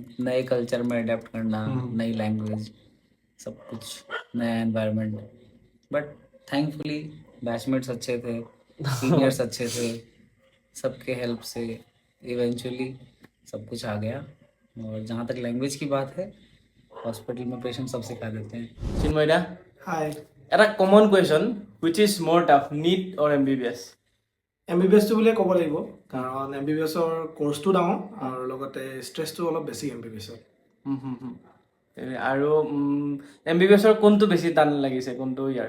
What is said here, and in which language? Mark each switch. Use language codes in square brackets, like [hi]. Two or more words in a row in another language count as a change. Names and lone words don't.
[hi] नए कल्चर में अडेप्ट करना, नई लैंग्वेज, सब कुछ नया एनवायरनमेंट। [en] but thankfully batchmates [hi] अच्छे थे, सीनियर्स अच्छे थे, सबके हेल्प से इवेंचुअली सब कुछ आ गया। और जहाँ तक लैंग्वेज की बात है, हॉस्पिटल में पेशेंट सब सिखा देते हैं। [as] চিন্ময়দা, [en] হাই এটা common question, which is more tough, NEET or MBBS? [as] MBBSটো বুলিয়ে ক'ব লাগিব কাৰণ MBBSৰ কোৰ্চটো ডাঙৰ আৰু লগতে ষ্ট্ৰেছটো অলপ বেছি MBBSত। আৰু MBBSৰ কোনটো বেছি টান লাগিছে, কোনটো ইয়াৰ?